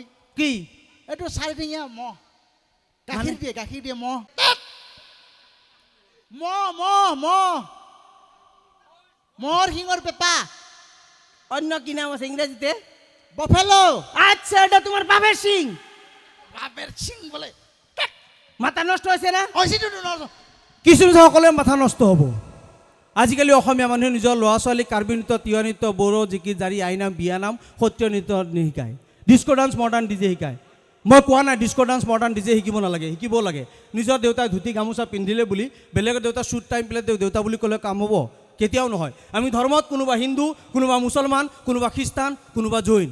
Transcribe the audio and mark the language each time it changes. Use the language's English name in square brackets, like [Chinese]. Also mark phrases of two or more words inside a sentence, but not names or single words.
[Assamese] কি এইটো চাৰিঠেঙীয়া মহ গাখীৰ দিয়ে মহ মহ মহ মহ মহৰ শিঙৰ পেপা অন্য কি নাম আছে ইংৰাজীতে বফেলো [Bangla] আচ্ছা এটা তোমার বাপের সিং বাপের সিং বলে মাথা নষ্ট হয়েছে না [Assamese] কিছু সকলে মাথা নষ্ট হ'ব আজিকালি অসমীয়া মানুহে নিজৰ ল'ৰা ছোৱালীক কাৰ্বি নৃত্য তিৱা নৃত্য বড়ো জিকি জাৰি আইনাম বিয়ানাম সত্ৰীয় নৃত্য নিশিকায় [English] disco dance modern DJ [Assamese] শিকায় মই কোৱা নাই [English] disco dance modern DJ [Assamese] শিকিব নালাগে শিকিব লাগে নিজৰ দেউতাই ধুতি গামোচা পিন্ধিলে বুলি বেলেগৰ দেউতা শ্বুট টাইম পেলাই দেউতা বুলি ক'লে কাম হ'ব কেতিয়াও নহয় আমি ধৰ্মত কোনোবা হিন্দু কোনোবা মুছলমান কোনোবা খ্ৰীষ্টান কোনোবা জৈন